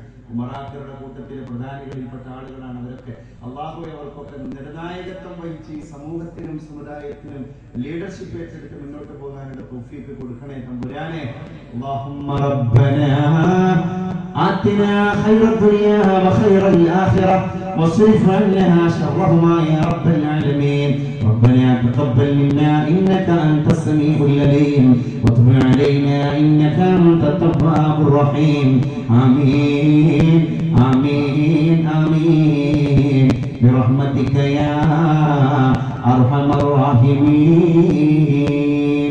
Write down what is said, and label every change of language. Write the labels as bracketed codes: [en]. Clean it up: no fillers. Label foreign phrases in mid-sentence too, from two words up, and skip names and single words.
[ml] ഉമറാക്കളുടെ കൂട്ടത്തിലെ പ്രധാനികളിൽപ്പെട്ട ആളുകളാണ് അവരൊക്കെ. അല്ലാഹുവേ, അവർക്കൊക്കെ നിർണായകത്വം വഹിച്ച് ഈ സമൂഹത്തിനും സമുദായത്തിനും ലീഡർഷിപ്പ് ഏറ്റെടുത്ത് മുന്നോട്ട് പോകാനുള്ള തൗഫീഖ് കൊടുക്കണേ തമ്പുരാനെ. [ar] اللهم ربنا آتنا خير الدنيا وخير الآخرة واصرف عنها شرهما يا رب العالمين. ربنا تقبل منا إنك أنت السميع العليم وتب علينا إنك أنت التواب الرحيم. آمين آمين آمين برحمتك يا أرحم الراحمين.